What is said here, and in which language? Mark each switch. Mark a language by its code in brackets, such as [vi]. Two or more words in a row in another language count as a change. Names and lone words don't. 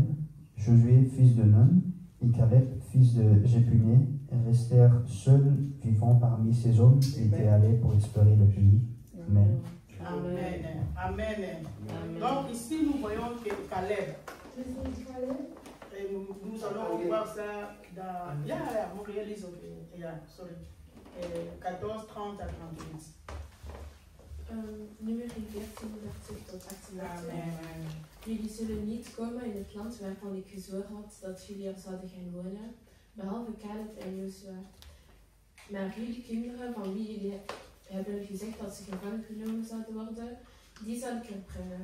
[fr] Josué, fils de Nun, et Caleb, fils de Jephuné, restèrent seuls vivants parmi ces hommes qui étaient allés pour explorer le pays. Amen. Amen. Amen. Donc ici nous voyons que Caleb, et nous allons voir ça dans 14, 30 à 38. [nl] Nummer 14 tot 38. Amen. Jullie zullen niet komen in het land waarvan ik gezworen had dat jullie er zouden gaan wonen, behalve Caleb en Jozua. Maar jullie kinderen, van wie jullie hebben gezegd dat ze gevangen genomen zouden worden, die zal ik er brengen.